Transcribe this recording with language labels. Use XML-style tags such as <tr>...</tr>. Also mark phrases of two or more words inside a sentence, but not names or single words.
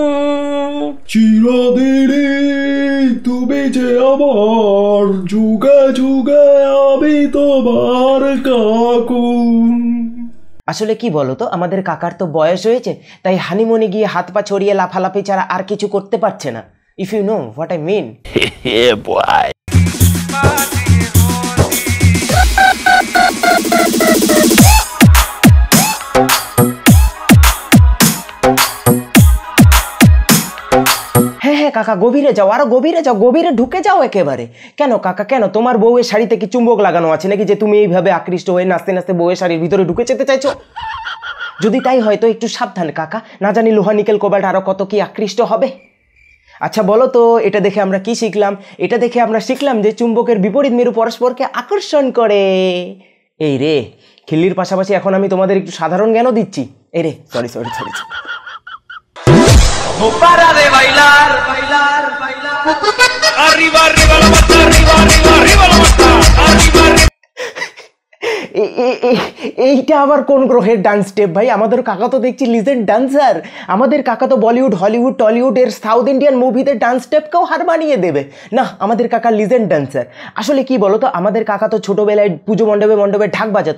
<bn>চিরদিনই তুমি যে আমার, যুগে যুগে আমি তোমার কাকু। আসলে কি বলো তো, আমাদের কাকার তো বয়স হয়েছে, তাই হানিমুনে গিয়ে হাত পা ছড়িয়ে লাফালাফি ছাড়া আর কিছু করতে পারছে না।</bn> <en>if you know what I mean.</en> <bn>কাকা গভীরে যাও, আরো গভীরে যাও, গভীরে ঢুকে যাও একেবারে। কেন কাকা, কেন তোমার বউয়ের শাড়িতে কি চুম্বক লাগানো আছে নাকি যে তুমি এইভাবে আকৃষ্ট হয়ে নাচতে নাচতে বউয়ের শাড়ির ভিতরে ঢুকে যেতে চাইছো? যদি তাই হয় তো একটু সাবধান কাকা, না জানি লোহা নিকেল কোবাল্ট আরো কত কি আকৃষ্ট হবে। আচ্ছা বলো তো, এটা দেখে আমরা কি শিখলাম? এটা দেখে আমরা শিখলাম যে চুম্বকের বিপরীত মেরু পরস্পরকে আকর্ষণ করে। এই রে, খিল্লির পাশাপাশি এখন আমি তোমাদের একটু সাধারণ জ্ঞানও দিচ্ছি। এই রে, সরি।</bn> <es>No para de bailar, bailar, bailar. Arriba, arriba la mata, arriba, arriba, arriba la mata. Arriba, arriba.</es> <bn>এইটা আবার কোন গ্রহের</bn> <en>dance step</en> <bn>ভাই? আমাদের কাকা তো দেখছি</bn> <en>legend dancer.</en> <bn>আমাদের কাকা তো বলিউড, হলিউড, টলিউড এর</bn> <en>South Indian</en> <bn>মুভিতে</bn> <en>dance step</en> <bn>হার মানিয়ে দেবে। না, আমাদের কাকা</bn> <en>legend dancer.</en> <bn>আসলে কি বলো তো, আমাদের কাকা তো ছোটবেলায় পুজো মণ্ডপে ঢাক বাজাতো।</bn>